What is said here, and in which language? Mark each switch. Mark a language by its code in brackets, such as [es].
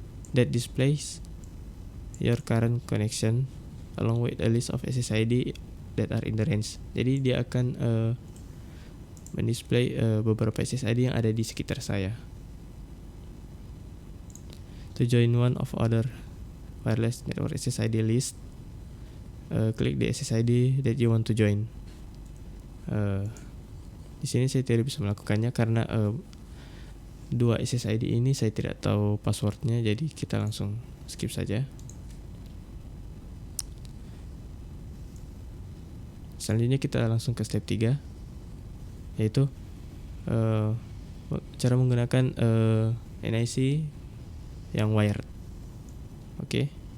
[en] That displays your current connection along with a list of SSID that are in the range. [id] Jadi dia akan mendisplay beberapa SSID yang ada di sekitar saya. [en] To join one of other wireless network SSID list, klik the SSID that you want to join. [id] Di sini saya tidak bisa melakukannya karena dua SSID ini saya tidak tahu passwordnya, jadi kita langsung skip saja. Selanjutnya kita langsung ke step 3, yaitu cara menggunakan NIC yang wired. Oke.